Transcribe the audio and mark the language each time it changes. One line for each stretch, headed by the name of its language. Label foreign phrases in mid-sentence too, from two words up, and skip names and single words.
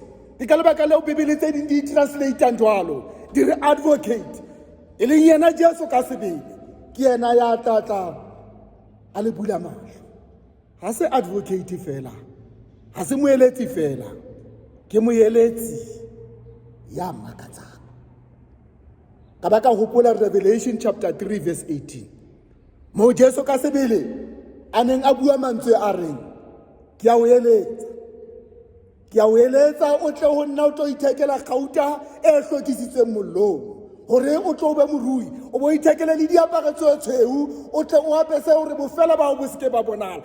Southern Sotho: Ke ka lebaka leo Bibele tse ding di translate jwalo, di re advocate, e leng yena Jesu ka sebele, ke yena ya tlatla a le bula mahlo. Ha se advocate fela, ha se moeletsi fela, ke moeletsi ya makatsang. Ka baka hopola Revelation
English: chapter 3 verse
Southern Sotho: 18, moo Jesu ka sebele a neng a bua mantswe a reng, ke a o eletsa o tle ho nna o tlo ithekela kgauta e hlokisitsweng mollong, hore o tlo be morui, o bo ithekele le diaparo tse tshweu, o tle o apese hore bofela ba o bo seke ba bonala.